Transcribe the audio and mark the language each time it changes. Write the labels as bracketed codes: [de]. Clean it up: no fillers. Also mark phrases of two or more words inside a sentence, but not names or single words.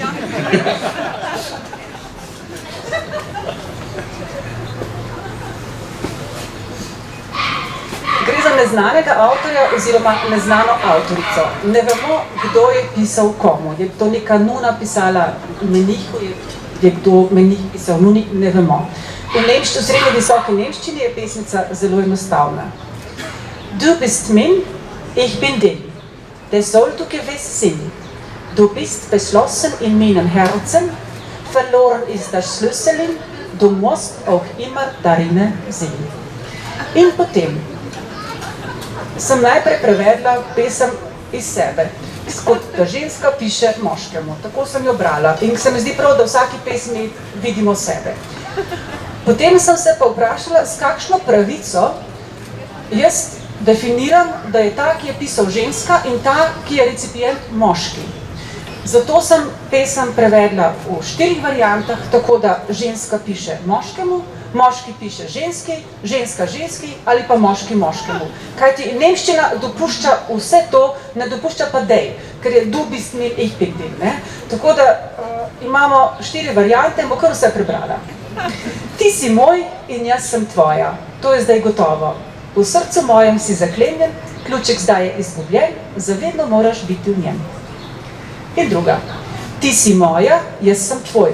[sl] Gre za neznanega avtorja oziroma neznano avtorico. Ne vemo, kdo je pisal komu. Je to neka nuna pisala menihu, je kdo menih pisal nuni, ne vemo. V srednje visoke nemščini je pesnica zelo enostavna. [gmh] Du bist min, ich bin din. Der soll du gewiss sein. Du bist beschlossen in meinem Herzen, verloren ist das Schlüsselin, du musst auch immer darin sein. [sl] In potem sem najprej prevedla pesem iz sebe, kot da ženska piše moškemu. Tako sem jo brala in se mi zdi prav, da v vsaki pesmi vidimo sebe. Potem sem se pa vprašala, s kakšno pravico jaz definiram, da je ta, ki je pisal ženska, in ta, ki je recipient moški. Zato sem pesem prevedla v 4 variantah, tako da ženska piše moškemu, moški piše ženski, ženska ženski ali pa moški moškemu. Kajti nemščina dopušča vse to, ne dopušča pa dej, ker je [gmh] du bist min, ich bin din. [sl] Tako da imamo 4 variante in bo kar vse prebrala. Ti si moj in jaz sem tvoja, to je zdaj gotovo. V srcu mojem si zaklenjen, ključek zdaj je izgubljen, zavedno moraš biti v njem. In druga. Ti si moja, jaz sem tvoj.